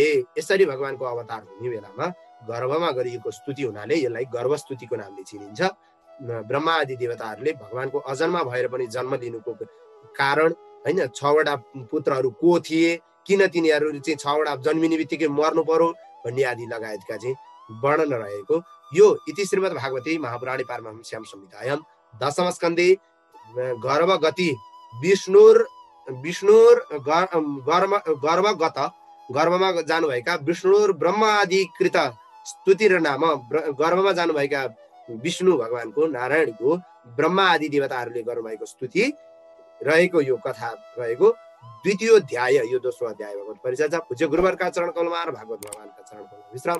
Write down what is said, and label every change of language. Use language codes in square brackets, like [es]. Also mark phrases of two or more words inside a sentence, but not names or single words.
[ne] यसरी भगवानको अवतार हुने बेलामा गर्भमा गरिएको स्तुति हुनाले यसलाई गर्भस्तुतिको नामले चिनिन्छ। ब्रह्मा आदि देवताहरूले भगवानको अजन्मा भएर पनि जन्म लिनुको कारण होइन, 6वटा पुत्रहरू को थिए, किन तिनीहरू चाहिँ 6वटा जन्मिने बित्तिकै मर्नु पर्यो भन्ने आदि लगायतका चाहिँ वर्णन रहेको यो [sa] इति श्रीमद् भागवते महापुराणे पारमहंस्यां संहितायां दशम स्कन्धे गर्भगति विष्णुर गर्भगत, [ne] गर्भमा जानुभएका [sa] विष्णुर ब्रह्म आदि कृत स्तुतिर नाम, [ne] गर्भमा जानुभएका विष्णु भगवानको, नारायणको ब्रह्मा आदि देवताहरूले गर्नुभएको स्तुति रहेको यो कथा रहेको द्वितीय अध्याय, यो दोस्रो अध्याय भगवत परिचर्या पूज्य गुरुवरका चरण कमलमा र भागवत भगवानका चरण कमलमा विश्राम।